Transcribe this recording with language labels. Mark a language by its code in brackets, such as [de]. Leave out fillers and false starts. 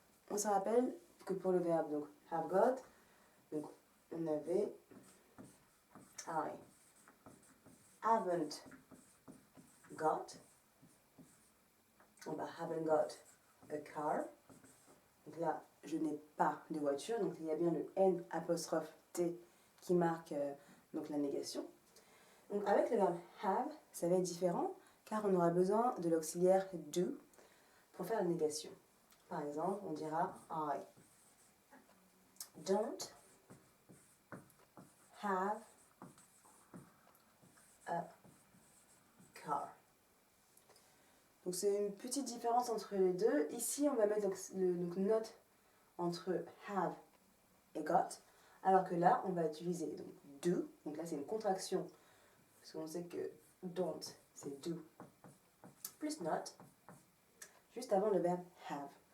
[fr] On se rappelle que pour le verbe donc have got, donc on avait [en] I haven't got, [fr] on va [en] haven't got a car. [fr] Donc là, je n'ai pas de voiture, donc il y a bien le N apostrophe T qui marque donc la négation. Donc avec le verbe have, ça va être différent car on aura besoin de l'auxiliaire do pour faire la négation. Par exemple, on dira [en] I don't have a car. [fr] Donc c'est une petite différence entre les deux. Ici, on va mettre le note entre have et got, alors que là, on va utiliser donc do. Donc là, c'est une contraction, parce qu'on sait que don't, c'est do, plus not, juste avant le verbe have.